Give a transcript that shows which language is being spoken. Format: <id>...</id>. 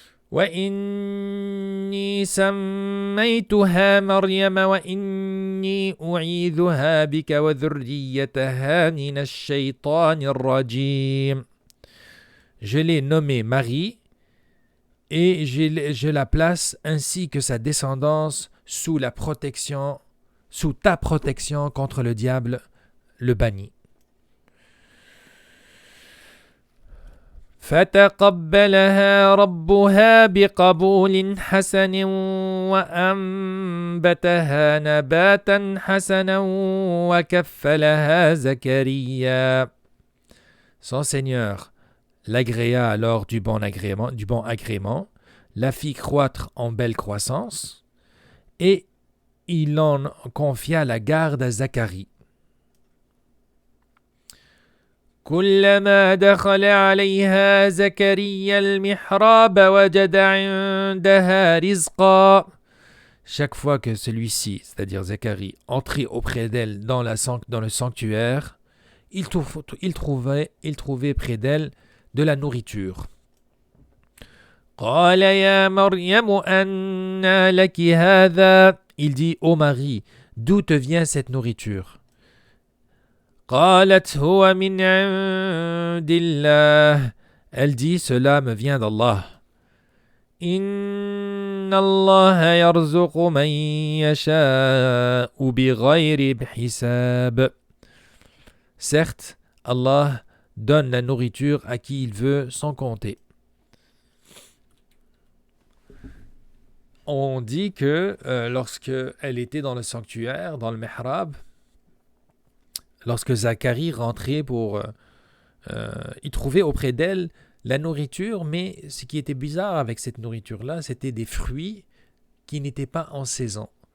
<ar>وإني سميتها مريم وإني أعيذها بك وذريتها من الشيطان الرجيم.</ar> <fr>Je l'ai nommée Marie et je la place ainsi que sa descendance sous ta protection contre le diable, le banni.</fr> <ar>فتقبلها ربها بقبول حسن وأنبتها نباتا حسنا وكفلها زكريا.</ar> <fr>Son Seigneur l'agréa alors du bon agrément, la fit croître en belle croissance, et il en confia la garde à Zacharie.</fr> <ar>كلما دخل عليها زكريا المحراب وجد عندها رزقا.</ar> <fr>Chaque fois que celui-ci, c'est-à-dire Zacharie, entrait auprès d'elle dans le sanctuaire, il trouvait près d'elle de la nourriture.</fr> <ar>قال يا مريم أنى لك هذا.</ar> <fr>Il dit, ô Marie, d'où te vient cette nourriture?</fr> <ar>قالت هو من عند الله.</ar> <fr>Elle dit, cela me vient d'Allah.</fr> <ar>إن الله يرزق من يشاء بغير حساب.</ar> <fr>Certes, Allah donne la nourriture à qui il veut sans compter. On dit que lorsque elle était dans le sanctuaire, dans le mihrab, lorsque Zacharie rentrait il trouvait auprès d'elle la nourriture, mais ce qui était bizarre avec cette nourriture-là, c'était des fruits qui n'étaient pas en saison.</fr>